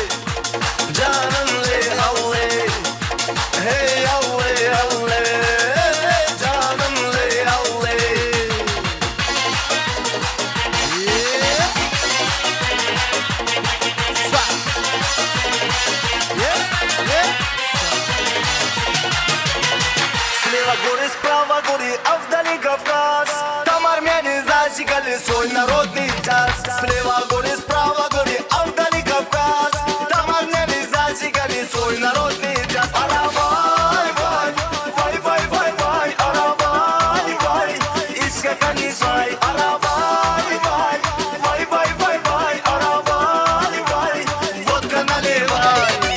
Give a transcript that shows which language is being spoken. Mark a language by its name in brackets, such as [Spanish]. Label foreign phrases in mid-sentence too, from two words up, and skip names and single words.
[Turkish] canım le Allah Hey Allah Allah canım le Allah [Russian] Слева горы, справа горы, а вдали Кавказ Там армяне зажигали свой народный час Слева горы, справа горы, а вдали Кавказ Там армяне зажигали свой народный час Арабай, вай, вай, вай, вай, вай Арабай, вай, искакани свай Арабай, вай, вай, вай, вай, вай Арабай, вай, водка наливай